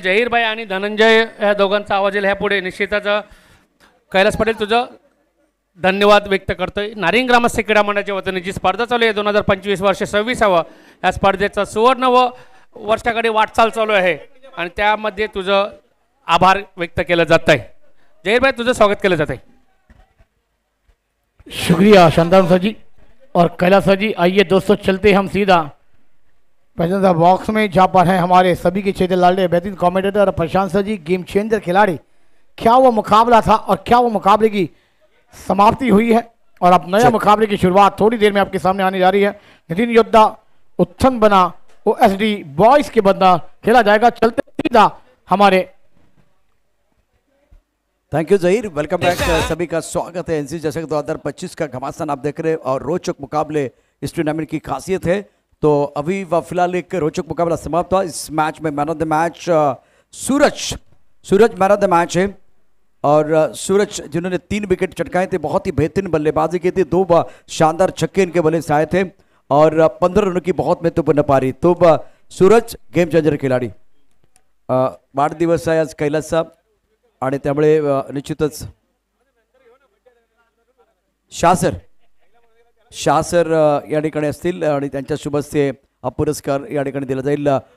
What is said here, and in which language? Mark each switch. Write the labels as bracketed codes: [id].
[mr] जहीरभाई आणि धनंजय या दोघांचा आवाज येईल. ह्यापुढे निश्चितच कैलास पाटील तुझं धन्यवाद व्यक्त करतोय. नारिंग ग्रामस्थ क्रीडा मंडळाच्या वतीने जी स्पर्धा चालू आहे 2025 वर्ष 26वा या स्पर्धेचं सुवर्ण व वर्षाकडे वाटचाल चालू आहे आणि त्यामध्ये तुझं आभार व्यक्त केलं जात आहे. जहीरभाई तुझं स्वागत केलं जात आहे. [hi] शुक्रिया शांताराम सर जी और कैलाश सर जी. आइए दोस्तों चलते हम सीधा प्रेजेंट बॉक्स में जहाँ पर है हमारे सभी के क्षेत्र लाडले बेहतरीन कमेंटेटर और प्रशांत सर जी, गेम चेंजर खिलाड़ी. क्या वो मुकाबला था और क्या वो मुकाबले की समाप्ति हुई है और अब नया मुकाबले की शुरुआत थोड़ी देर में आपके सामने आने जा रही है. नितिन योद्धा उत्थन बना OSD बॉयज के बंदा खेला जाएगा. चलते सीधा हमारे thank you Zaheer. Welcome back. सभी का स्वागत है. एनसीसी चषक 2025 का घमासान आप देख रहे हैं और रोचक मुकाबले इस टूर्नामेंट की खासियत है. तो अभी फिलहाल एक रोचक मुकाबला समाप्त हुआ. इस मैच में man of the match Suraj man of the match है और सूरज जिन्होंने 3 विकेट चटकाए थे, बहुत ही बेहतरीन बल्लेबाजी की थी. 2 शानदार छक्के इनके बल्ले से आए थे और 15 रनों की बहुत महत्वपूर्ण पारी. तो सूरज गेम चेंजर खिलाडी. [mr] वाढदिवस आहे आज कैलासचा आणि त्यामुळे निश्चितच शाह सर या ठिकाणी असतील आणि त्यांच्या शुभ हस्ते हा पुरस्कार या ठिकाणी दिला जाईल.